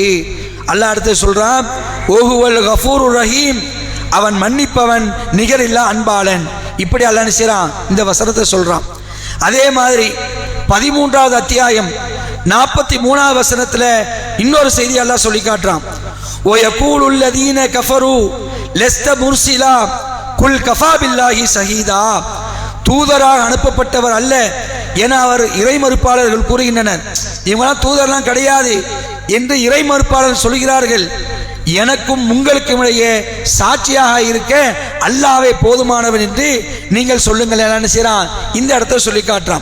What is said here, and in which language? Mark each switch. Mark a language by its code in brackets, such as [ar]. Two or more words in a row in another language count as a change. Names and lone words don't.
[ta] அல்லாஹ் அடுத்து சொல்றான், [ar] وهو الغفور الرحيم, [ta] அவன் மன்னிப்பவன் நிகரில்லா அன்பாளன். இப்படி அல்லாஹ் என்ன செய்றான்? இந்த வசனத்தை சொல்றான். அதே மாதிரி 13வது அத்தியாயம் 43வது வசனத்துல இன்னொரு செய்தி அல்லாஹ் சொல்லி காட்டுறான். [ar] وَيَقُولُ الَّذِينَ كَفَرُوا لست مرسلا قل كفى بالله شهيدا, [ta] தூதராக அனுப்பப்பட்டவர் அல்ல என அவர் இறை மறுப்பாளர்கள் கூறுகின்றனர். இவங்களாம் தூதர்லாம் கிடையாது என்று இறை மறுப்பாளர்கள் சொல்கிறார்கள். எனக்கும் உங்களுக்கும் இடையே சாட்சியாக இருக்க அல்லாஹ்வே போதுமானவன் என்று நீங்கள் சொல்லுங்கள் என்ன செய்றான், இந்த இடத்த சொல்லி காட்டுறான்.